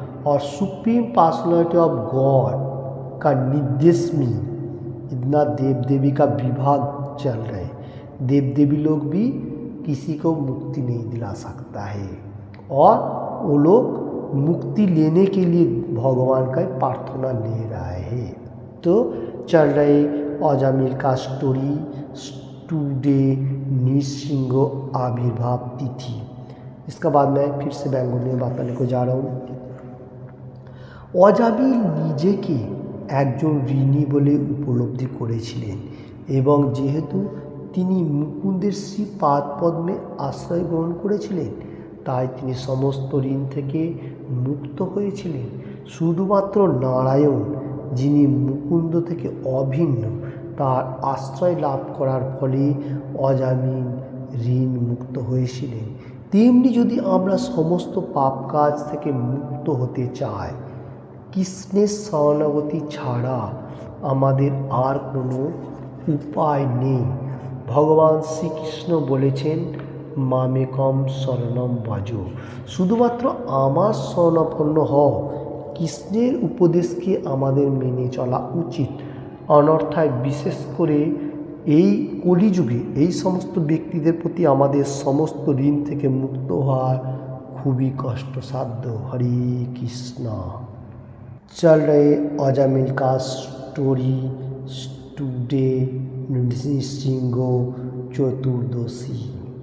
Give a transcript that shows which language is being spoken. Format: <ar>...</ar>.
<hi>और supreme personality of God का निर्देश में इतना देव देवी का विभाग चल रहे, देव देवी लोग भी किसी को मुक्ति नहीं दिला सकता है, और वो लोग मुक्ति लेने के लिए भगवान का प्रार्थना ले रहा है। तो चल रहे अजामिल का स्टोरी। टुडे नृसिंह आविर्भाव तिथि। इसका बाद मैं फिर से बेंगली में बताने को जा रहा हूँ।</hi> <bn>अजामिल নিজেকে একজন ঋণী বলে উপলব্ধি করেছিলেন, এবং যেহেতু তিনি মুকুন্দের শ্রী পাদপদ্মে আশ্রয় গ্রহণ করেছিলেন, তাই তিনি সমস্ত ঋণ থেকে মুক্ত হয়েছিলেন। শুধুমাত্র নারায়ণ, যিনি মুকুন্দ থেকে অভিন্ন, তার আশ্রয় লাভ করার ফলে অজামিল ঋণ মুক্ত হয়েছিলেন। তেমনি যদি আমরা সমস্ত পাপ কাজ থেকে মুক্ত হতে চাই, কৃষ্ণের শরণাগতি ছাড়া আমাদের আর কোনো উপায় নেই। ভগবান শ্রীকৃষ্ণ বলেছেন, মামেকম শরণম ভজ, শুধুমাত্র আমার শরণাপন্ন হও। কৃষ্ণের উপদেশকে আমাদের মেনে চলা উচিত। অন্যথায় বিশেষ করে এই কলিযুগে এই সমস্ত ব্যক্তিদের প্রতি আমাদের সমস্ত ঋণ থেকে মুক্ত হওয়া खूबी कष्टसाध्य।</bn> <hi>हरे कृष्णा। चल रहे अजामिल का स्टोरी टुडे नृसिंह चतुर्दशी।</hi>